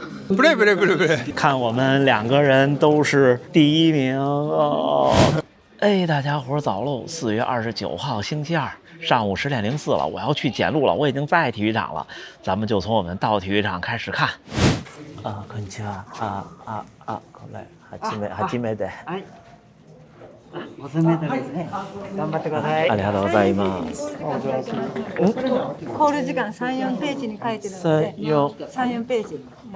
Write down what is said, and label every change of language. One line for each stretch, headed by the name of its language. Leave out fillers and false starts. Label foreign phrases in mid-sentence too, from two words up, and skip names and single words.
Chinese: 不对，看我们2个人都是第1名哦。哎，大家伙早喽！4月29号星期二上午10点04了，我要去检录了，我已经在体育场了，咱们就从我们到体育场开始看。
Japanese: こんにちは。これ初めて。はい。5000mですね。頑張ってください。ありがとうございます。コール時間3、4ページに書いてるので、3、4ページ。